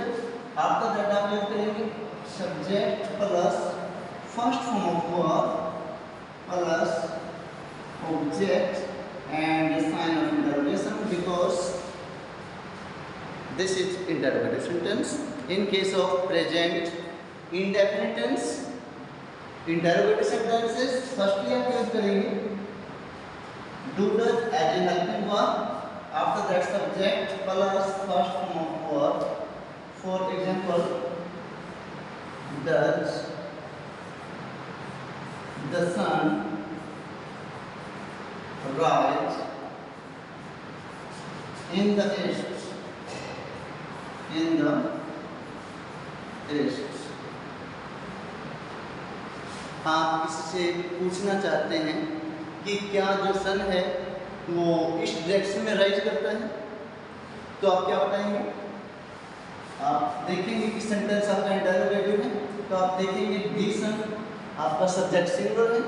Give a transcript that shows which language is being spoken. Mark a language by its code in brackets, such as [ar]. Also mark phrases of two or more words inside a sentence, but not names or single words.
[en] After that आप use करेंगे subject plus first form of verb plus object and sign of interrogation because this is interrogative sentence। in case of present indefinite tense, interrogative sentences firstly आप यूज करेंगे do does as a helping verb, after that subject plus first form of verb. For example, does the sun rise in the east? In the east. [hi] आप इससे पूछना चाहते हैं कि क्या जो सन है वो [en] east direction [hi] में राइज करता है, तो आप क्या बताएंगे? आप देखेंगे कि सेंटेंस आपका इंटरोगेटिव है तो आप देखेंगे [en] the sun, [hi] आपका सब्जेक्ट सिंगुलर है।